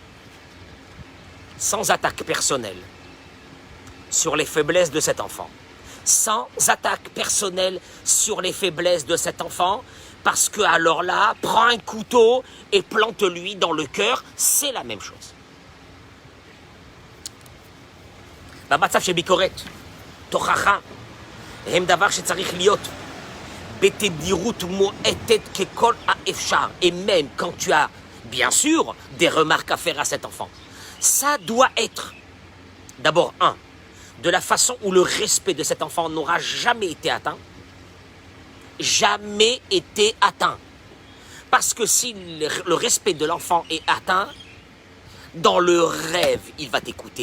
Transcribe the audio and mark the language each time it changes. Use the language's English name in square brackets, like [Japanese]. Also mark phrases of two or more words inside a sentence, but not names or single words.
[French] Sans attaque personnelle sur les faiblesses de cet enfant. Sans attaque personnelle sur les faiblesses de cet enfant, parce que alors là, prends un couteau et plante-lui dans le cœur, c'est la même chose. [Hebrew] במצב שביקורת, תוכחה, הם דבר שצריך להיות בתדירות מועטת ככל האפשר. [French] Et même quand tu as, bien sûr, des remarques à faire à cet enfant, ça doit être, d'abord, de la façon où le respect de cet enfant n'aura jamais été atteint. Jamais été atteint. Parce que si le respect de l'enfant est atteint, dans le rêve, il va t'écouter.